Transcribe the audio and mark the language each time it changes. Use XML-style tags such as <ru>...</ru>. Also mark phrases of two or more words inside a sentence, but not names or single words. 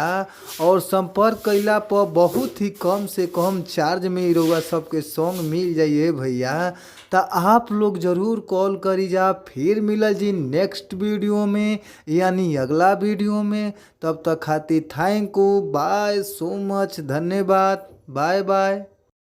<bho>और संपर्क कैला पर बहुत ही कम से कम चार्ज में रउआ सबके सॉन्ग मिल जाइए भैया। तो आप लोग ज़रूर कॉल करी जा। फिर मिलल जी</bho> <en>next video</en> <bho>में, यानी अगला वीडियो में। तब तक खातिर</bho> <en>thank you, bye so much,</en> <bho>धन्यवाद,</bho> <en>bye bye.</en>